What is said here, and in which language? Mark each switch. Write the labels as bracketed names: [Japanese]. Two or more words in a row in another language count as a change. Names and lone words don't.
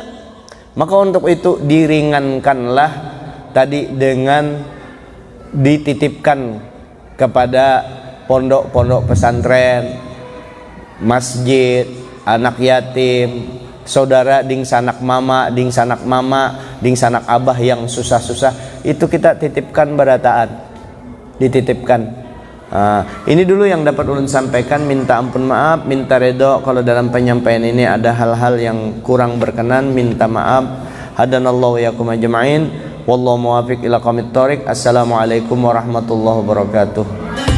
[Indonesian] Maka untuk itu diringankanlah tadi dengan dititipkan kepada pondok-pondok pesantren, masjid, anak yatim, saudara ding sanak mama, ding sanak abah yang susah-susah, itu kita titipkan berataan, dititipkan. Ini dulu yang dapat ulun sampaikan. Minta ampun maaf, minta redho kalau dalam penyampaian ini ada hal-hal yang kurang berkenan, minta maaf. [Arabic] هدانا الله وإياكم أجمعين والله الموفق إلى أقوم الطريق. السلام عليكم ورحمة الله وبركاته.